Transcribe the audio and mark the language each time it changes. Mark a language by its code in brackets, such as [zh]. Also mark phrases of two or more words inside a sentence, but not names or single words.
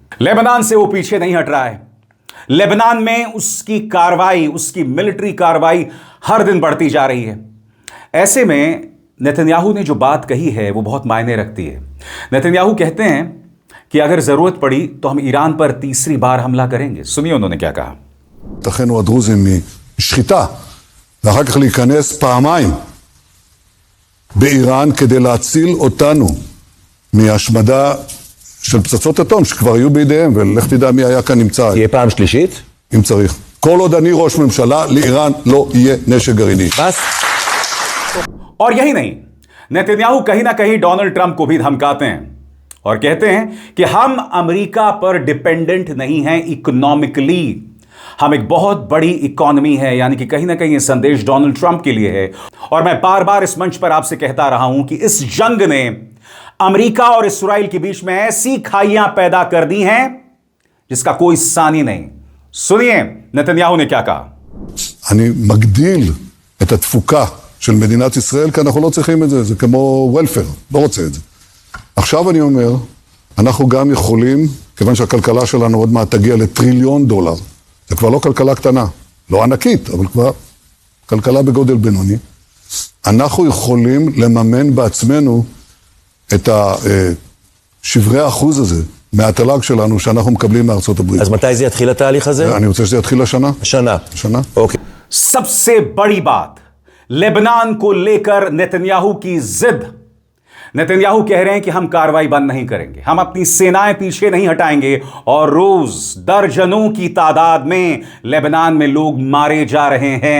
[hi] लेबनान से वो पीछे नहीं हट रहा है। लेबनान में उसकी कार्रवाई, उसकी मिलिट्री कार्रवाई हर दिन बढ़ती जा रही है। ऐसे में नेतन्याहू ने जो बात कही है वो बहुत मायने रखती है। नेतन्याहू कहते हैं कि अगर जरूरत पड़ी तो हम ईरान पर तीसरी बार हमला करेंगे। सुनिए उन्होंने क्या कहा। [he] אחינו הדרוזים משחיטה, ואחר כך להיכנס פעמיים באיראן כדי להציל אותנו מהשמדה של פצצות אטום שכבר היו בידיהם, ולך תדע מי היה כאן נמצא. תהיה פעם שלישית? אם צריך. כל עוד אני ראש ממשלה, לאיראן לא יהיה נשק גרעיני. [hi] बस। और यही नहीं, नेतन्याहू कहीं ना कहीं डोनाल्ड ट्रंप को भी धमकाते हैं और कहते हैं कि हम अमेरिका पर डिपेंडेंट नहीं हैं इकोनॉमिकली, हम एक बहुत बड़ी इकोनॉमी है। यानी कि कहीं ना कहीं ये संदेश डोनाल्ड ट्रंप के लिए है और मैं बार बार इस मंच पर आपसे कहता रहा हूं कि इस जंग ने अमेरिका और इस्राइल के बीच में ऐसी खाइयां पैदा कर दी हैं जिसका कोई सानी नहीं। सुनिए नेतन्याहू ने क्या कहा। [he] אני מגדיל את התפוקה של מדינת ישראל, כי אנחנו לא צריכים את זה, זה כמו וולפר, לא רוצה את זה. עכשיו אני אומר, אנחנו גם יכולים, כיוון שהכלכלה שלנו עוד מעט תגיע לטריליון דולר, זה כבר לא כלכלה קטנה, לא ענקית, אבל כבר כלכלה בגודל בינוני, אנחנו יכולים לממן בעצמנו את שברי האחוז הזה, מהתל"ג שלנו שאנחנו מקבלים מארצות הברית. אז מתי זה יתחיל התהליך הזה? אני רוצה שזה יתחיל השנה. השנה. השנה. אוקיי. [hi] सबसे बड़ी बात, लेबनान को लेकर नेतन्याहू की जिद। नेतन्याहू कह रहे हैं कि हम कार्रवाई बंद नहीं करेंगे, हम अपनी सेनाएं पीछे नहीं हटाएंगे, और रोज दर्जनों की तादाद में लेबनान में लोग मारे जा रहे हैं।